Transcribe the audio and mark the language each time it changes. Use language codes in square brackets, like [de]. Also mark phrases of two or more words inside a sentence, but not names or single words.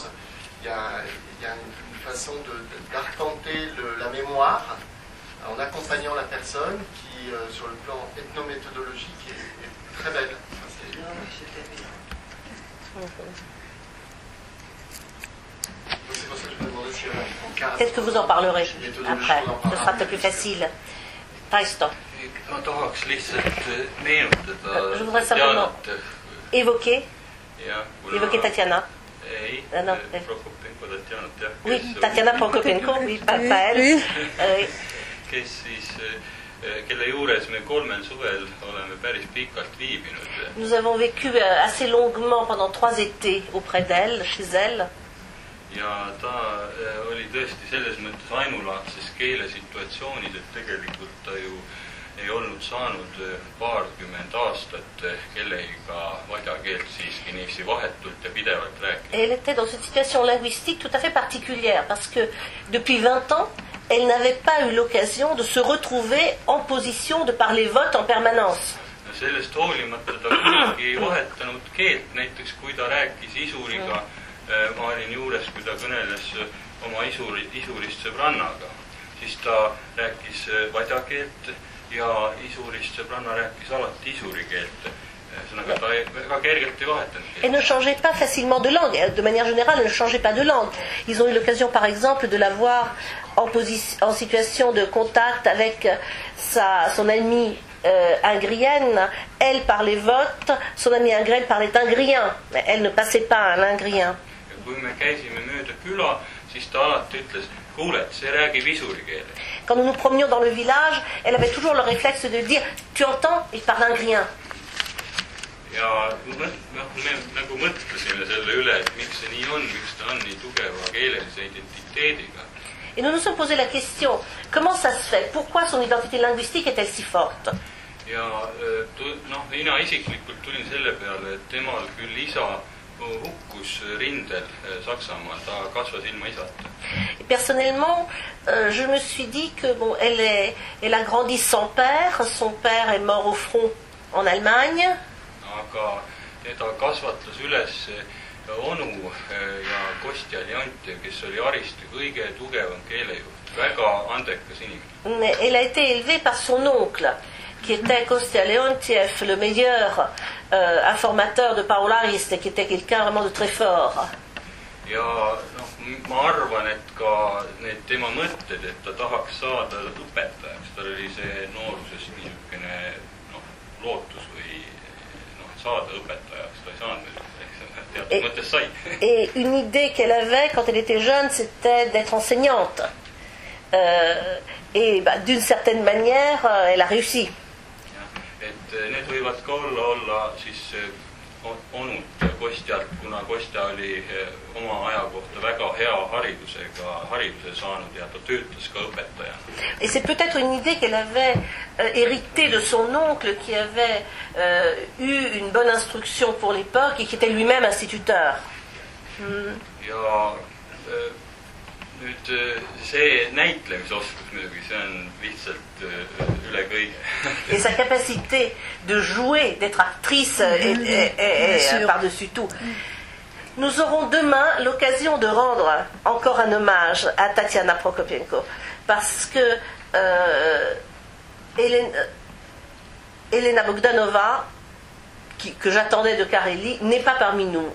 [fr] Il y a une façon d'arpenter la mémoire en accompagnant la personne qui, sur le plan ethnométhodologique, est très belle. C'est pour ça que je me demandais si il y avait un cas. Qu'est-ce que vous en parlerez après? Ce sera peut-être plus facile. Taisto. [et] Ma tahaks lihtsalt meenutada [fr] Je voudrais simplement évoquer Tatiana. [et] Ei, Prokopenko Tatjanat, jah. [fr] Oui, Tatiana Prokopenko, oui, pas elle. [et] Kes siis, kelle juures me 3 suvel oleme päris pikalt viibinud. [fr] Nous avons vécu assez longuement pendant 3 étés auprès d'elle, chez elle. [et] Ja ta oli tõesti selles mõttes ainulaadses keelesituatsioonis, et tegelikult ta ju ei olnud saanud paarkümmend aastat kellegiga vadja keelt siiski niiviisi vahetult ja pidevalt rääkida. [fr] Elle était dans une situation linguistique tout à fait particulière parce que depuis 20 ans, elle n'avait pas eu l'occasion de se retrouver en position de parler vote en permanence. [et] Sellest hoolimata ta kunagi ei vahetanud keelt, näiteks kui ta rääkis isuriga, ma olin juures, kui ta kõneles oma isurist sõbrannaga, siis ta rääkis vadja keelt ja isurist sõbranna rääkis alati isuri keelt. Ühesõnaga, ta väga kergelt ei vahetanud keelt. [fr] Elle ne changeait pas facilement de langue. De manière générale, elle ne changeait pas de langue. Ils ont eu l'occasion, par exemple, de la voir en situation de contact avec son amie ingrienne. Elle parlait vote, son amie ingrienne parlait ingrien, mais elle ne passait pas à l'ingrien. [et] Kui me käisime mööda küla, siis ta alati ütles, kuule, see räägib isuri keele. [fr] Quand nous nous promenions dans le village, elle avait toujours le réflexe de dire « Tu entends, il parle ingrien ». [et] Ja me nagu mõtlesime selle üle, et miks see nii on, miks ta on nii tugeva keelelise identiteediga. [fr] Et nous nous sommes posé la question, comment ça se fait? Pourquoi son identité linguistique est-elle si forte? [et] Ja mina isiklikult tulin selle peale, et temal küll isa hukkus rindel Saksamaal, ta kasvas ilma isata. [fr] Personnellement, je me suis dit que bon, elle a grandi sans père. Son père est mort au front en Allemagne. [et] Aga teda kasvatas üles onu ja Kostja Leontjev, kes oli Aristi kõige tugevam keelejuht, väga andekas inimene. [fr] Mais elle a été élevée par son oncle, qui était Kostja Leontjev, le meilleur informateur de Paul Arist, qui était quelqu'un vraiment de très fort. [et] Ja ma arvan, et ka need tema mõtted, et ta tahaks saada õpetajaks, tal oli see noorusest niisugune lootus või saada õpetajaks, ta ei saanud, teatud mõttes sai. [fr] Et une idée qu'elle avait quand elle était jeune, c'était d'être enseignante. Et d'une certaine manière, elle a réussi. [et] Et need võivad ka olla siis onud Kostjalt, kuna Kostja oli oma aja kohta väga hea hariduse saanud ja ta töötas ka õpetajana. [fr] Et c'est peut-être une idée qu'elle avait héritée de son oncle qui avait eu une bonne instruction pour l'époque et qui était lui-même instituteur. [et] ja nüüd see näitlemisoskus muidugi, see on lihtsalt üle kõige. [fr] Et sa capacité de jouer, d'être actrice est par-dessus tout. Nous aurons demain l'occasion de rendre encore un hommage à Tatiana Prokopienko parce que Elena Bogdanova, que j'attendais de Kareli, n'est pas parmi nous.